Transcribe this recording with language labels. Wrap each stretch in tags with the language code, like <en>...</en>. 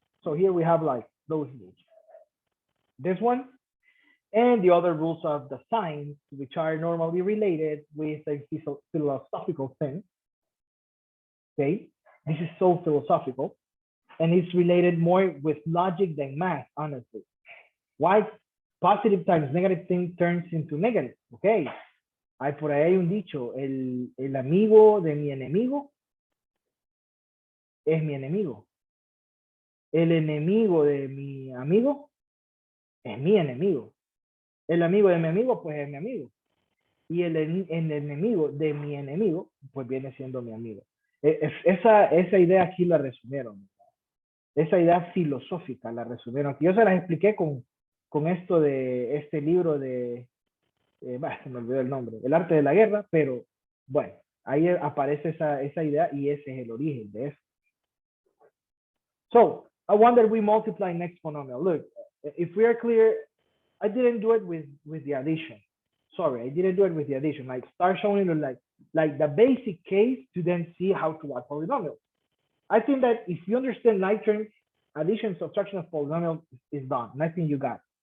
<en>So here we have like those rules. This one and the other rules of the signs, which are normally related with a philosophical thing. Okay, this is so philosophical, and it's related more with logic than math, honestly. Why positive times negative thing turns into negative?</en> <es>Okay, hay por ahí hay un dicho, el amigo de mi enemigo es mi enemigo. El enemigo de mi amigo es mi enemigo. El amigo de mi amigo, pues es mi amigo. Y el enemigo de mi enemigo, pues viene siendo mi amigo. Esa idea aquí la resumieron. Esa idea filosófica la resumieron. Yo se las expliqué con esto de este libro de, se me olvidó el nombre, El arte de la guerra, pero bueno, ahí aparece esa idea y ese es el origen de eso.</es> <en>So, I wonder we multiply next polynomial. Look, if we are clear, I didn't do it with the addition. Sorry, I didn't do it with the addition. Like start showing you like the basic case to then see how to add polynomials. I think that if you understand like terms, addition, subtraction of polynomials is done. And I think you got it.</en>